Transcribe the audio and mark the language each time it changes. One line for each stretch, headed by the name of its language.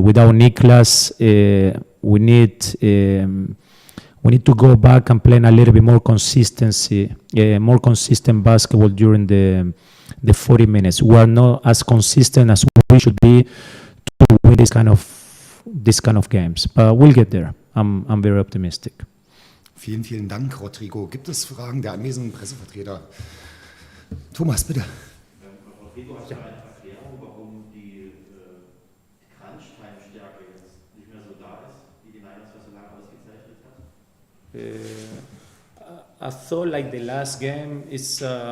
English: Without Niklas, we need to go back and play a little bit more more consistent basketball during the 40 minutes. We are not as consistent as we should be to win this kind of games. But we'll get there. I'm very optimistic.
German: Vielen, vielen Dank, Rodrigo. Gibt es Fragen der anwesenden Pressevertreter? Thomas, bitte. Rodrigo, hast du eine Erklärung, warum die Crunch-Time-Stärke jetzt nicht mehr so da ist, wie die NINERS für so lange ausgezeichnet hat?
English: I thought like the last game is.